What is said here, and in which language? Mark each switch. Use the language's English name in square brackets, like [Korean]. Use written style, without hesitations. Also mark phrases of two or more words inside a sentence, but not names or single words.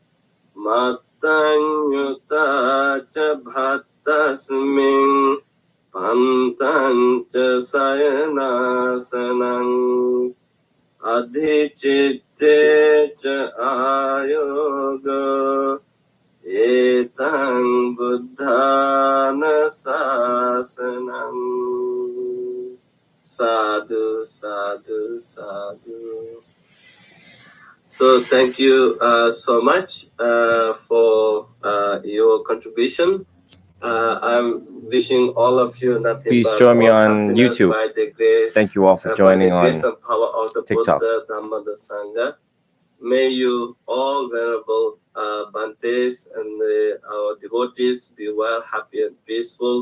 [Pali] mattanyuta cha bhattasmin pantang cha sayanasanang adhicitte cha ayoga Etang buddhana sasanam. Sadhu, sadhu, sadhu. [English] So thank you so much for your contribution. I'm wishing all of you nothing Please but join me all on happiness YouTube. by the grace, Thank you all for joining by the grace on and power of the TikTok. Buddha, Dhamma, the Sangha. May you all venerable Bhantes and our devotees be well, happy and peaceful.